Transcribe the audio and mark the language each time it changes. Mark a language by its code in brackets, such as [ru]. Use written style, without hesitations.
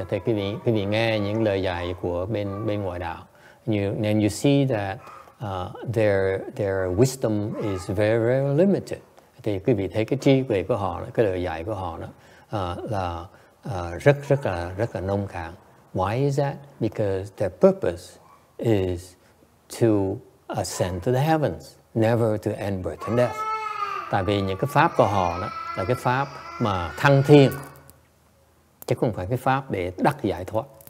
[vi] Thì quý vị nghe những lời dạy của bên ngoại đạo. [en] And you see that their wisdom is very, very limited. [vi] Thì quý vị thấy cái trí huệ của họ, cái lời dạy của họ đó là rất là nông cạn. [en] Why is that? Because their purpose is to ascend to the heavens, never to end birth and death. [vi] Tại vì những cái pháp của họ đó là cái pháp mà thăng thiên, chứ không phải cái pháp để đắc giải thoát.